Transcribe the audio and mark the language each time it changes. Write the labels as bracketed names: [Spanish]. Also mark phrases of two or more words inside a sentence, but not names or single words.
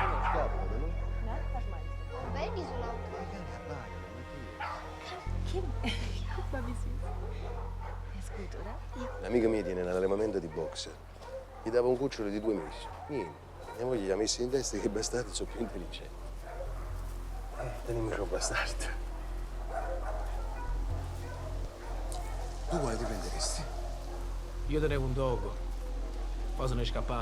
[Italian] Vedi sull'auto. [German] Guck mal, wie süß. Ist gut, oder? Ja. [Italian] Un'amica mia tiene un allevamento di boxer. Gli dava un cucciolo di 2 mesi. Niente. Mia moglie gli ha messo in testa che i bastardi sono più intelligenti. Teniamoci un bastardo. Tu quale ti prenderesti? Io tenevo un dogo, poi se ne è scappato.